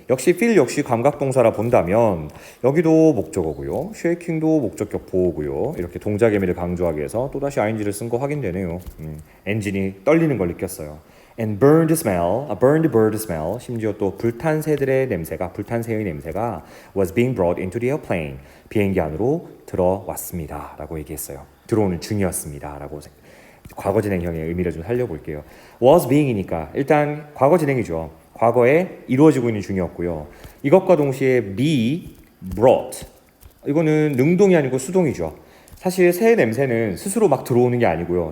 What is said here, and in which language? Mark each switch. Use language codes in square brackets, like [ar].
[ko] 역시 feel 역시 감각동사라 본다면 여기도 목적어고요. shaking도 목적격 보호고요. 이렇게 동작 의미를 강조하기 위해서 또다시 ing를 쓴 거 확인되네요. 엔진이 떨리는 걸 느꼈어요. [en] And burned smell, a burned bird smell, [ko] 심지어 또 불탄 새의 냄새가 [en] was being brought into the airplane. [ko] 비행기 안으로 들어왔습니다. 라고 얘기했어요. 들어오는 중이었습니다. 라고 과거 진행형의 의미를 좀 살려볼게요. was being이니까 일단 과거 진행이죠. 과거에 이루어지고 있는 중이었고요. 이것과 동시에 be brought. 이거는 능동이 아니고 수동이죠. 사실 새 냄새는 스스로 막 들어오는 게 아니고요.